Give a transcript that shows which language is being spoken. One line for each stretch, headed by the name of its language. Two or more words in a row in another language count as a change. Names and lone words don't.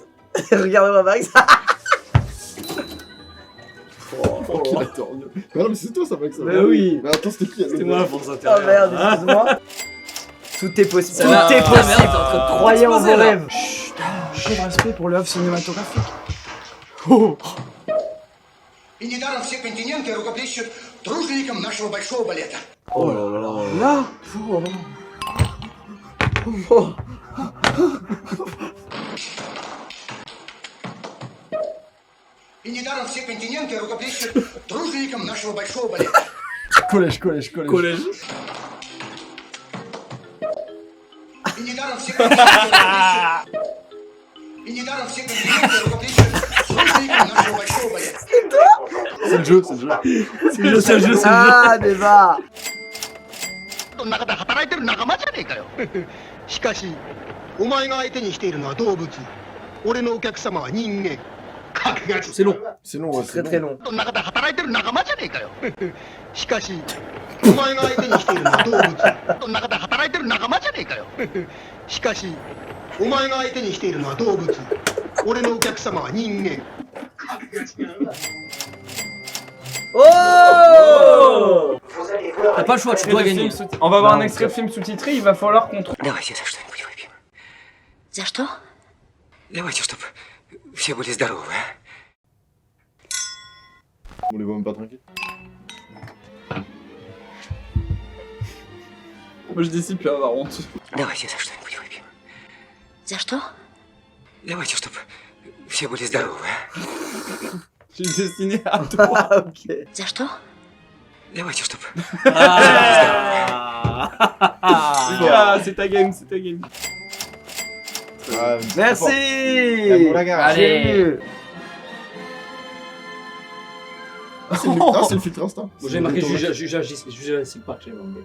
French: Regardez-moi Max. Oh, qu'il a tordu. Mais non, mais c'est toi ça, mec. Ça. Mais oui. Mais attends, c'était qui C'était moi la force Oh intérieure. merde, excuse-moi. Tout est possible. Ça Tout va. est Ah, merde, t'es en possible. train de Croyez en vos t'exposer, là. rêves. J'ai de respect pour l'œuvre cinématographique.
Russian: И недаром все континенты рукоплещут дружникам нашего большого балета.
French: Oh là là. Là. Oh.
Russian: И недаром все континенты рукоплещут дружникам нашего большого балета.
French: Collège, collège, collège. Collège.
Russian: И недаром все континенты рукоплещут... И недаром все континенты рукоплещут дружникам нашего большого балета.
French: C'est le jeu, c'est le jeu. C'est le jeu, c'est le jeu, c'est le jeu. Ah, débat.
Japanese: の中で働いてる仲間じゃねえかよ。しかし、お前が相手にしているのは動物。俺のお客様は人間。覚悟
French: C'est long. C'est long, ouais. Très très long.
Japanese: の中で働いてる仲間じゃねえかよ。しかし、お前が相手にしているのは動物。の中で働いてる仲間じゃねえかよ。しかし、お前が相手にしているのは動物。俺のお客様は人間。
French: Oh. T'as pas le choix, tu dois gagner. On va voir un extrait de film sous-titré, il va falloir qu'on trouve.
Russian: Давайте за что-нибудь выпьем. За что? Давайте, чтобы все были здоровы,
French: On les voit même pas tranquilles. Moi je décide plus avoir honte.
Russian: Давайте за что-нибудь выпьем. За что? Давайте, чтобы все были здоровы,
French: J'ai destiné à toi. Ah, ok.
Russian: За что? Давайте, чтобы...
French: Les gars, c'est ta game, c'est ta game. Merci. Allez. Ah, c'est le filtre instinct. Bon, j'ai marqué Jurassic Park, j'ai marqué.